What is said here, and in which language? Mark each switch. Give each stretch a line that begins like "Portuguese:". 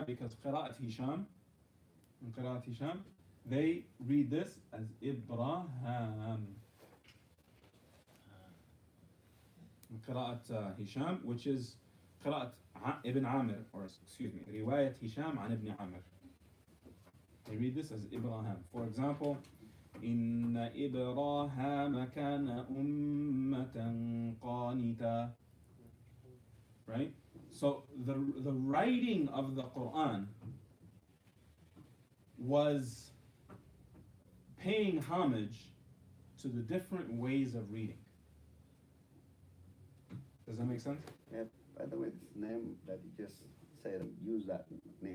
English: Because Qira'at Hisham, they read this as Ibrahim. Qira'at Hisham, which is Qira'at Ibn Amir, or excuse me, Riwayat Hisham an Ibn Amir. They read this as Ibrahim. For example,
Arabic: إن إبراهام كان أمة قانتا.
English: Right? So the writing of the Quran was paying homage to the different ways of reading. Does that make sense? Yeah, by the way, this name that you just said, use that name.